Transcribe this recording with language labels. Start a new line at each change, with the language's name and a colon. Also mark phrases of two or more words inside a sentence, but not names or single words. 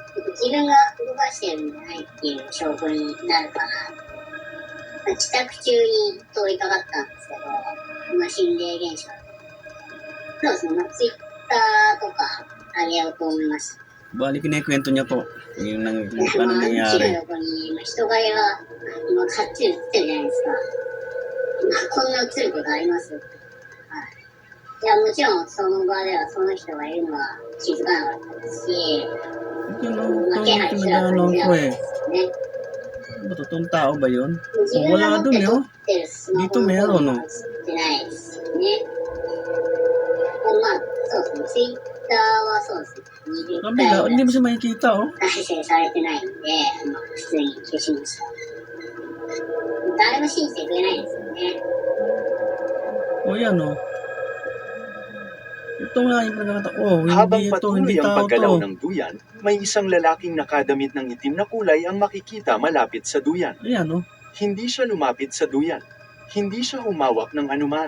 Japanese: 自分が動かしてるんじゃないっていう証拠になるかな。帰宅中に通りかかったんですけど、心霊現象。そうですね、ツイッターとか上げようと思いました。
Filipino: Bali, kinikwento niya po yung
Japanese: ま
Filipino: ano
Japanese: あ、
Filipino: nangyari.
Japanese: 地の横に人影が今かっちり映ってるじゃないですか。こんな映ることあります？はい。いや、もちろんその場ではその人がいるのは気づかなかったですし、
Filipino: Ito no,
Japanese: まあ、気配すら感
Filipino: nag-ano
Japanese: じな
Filipino: ko
Japanese: かった
Filipino: eh.
Japanese: ですよね。
Filipino: Ano ba, totoong tao ba yun?
Japanese: 自分が持って撮
Filipino: oh.
Japanese: ってるスマホの方には映ってないですよね。まあ、そうですね。ツイッターはそうですね。20
Filipino: Kabila,
Japanese: 回
Filipino: hindi mo siya makikita oh.
Japanese: 再生されてないんで、まあ、普通に消しました。誰も信じてくれないんですよね。
Filipino: O yan oh. Ito nga yung nagkakata. Oh, Habang hindi ito, patuloy hindi ang tao paggalaw to. ng duyan, may isang lalaking nakadamit ng itim na kulay ang makikita malapit sa duyan. Ayan oh. Hindi siya lumapit sa duyan. Hindi siya humawak ng anuman.